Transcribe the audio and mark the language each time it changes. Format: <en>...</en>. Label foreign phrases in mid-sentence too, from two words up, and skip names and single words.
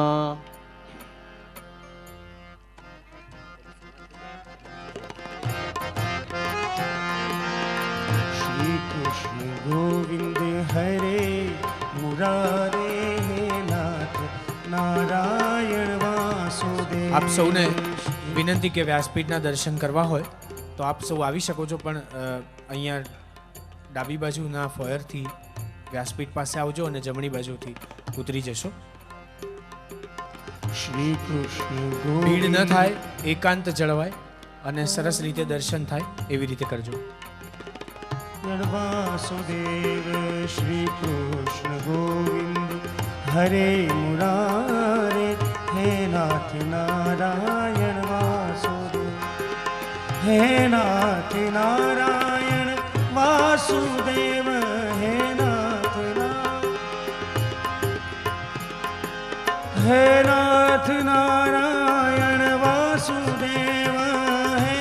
<sa>श्री कृष्ण गोविंद हरे मुरारे हे नाथ नारायण वासुदेव</sa> <gu>આપ સૌને વિનંતી કે વ્યાસપીઠના દર્શન કરવા હોય તો આપ સૌ આવી શકો છો, પણ અહીંયા ડાબી બાજુના ફોયરથી વ્યાસપીઠ પાસે આવજો અને જમણી બાજુથી ઉતરી જશો. શ્રી કૃષ્ણ ભીડ ન ગોવિંદ થાય, એકાંત જળવાય અને સરસ રીતે દર્શન થાય એવી રીતે કરજો.</gu> <sa>वासुदेव श्री कृष्ण गोविंद हरे मुरारे हे नाथ नारायण वासुदेव हे नाथ नारायण वासुदेव हे नाथ नारायण वासुदेव</sa>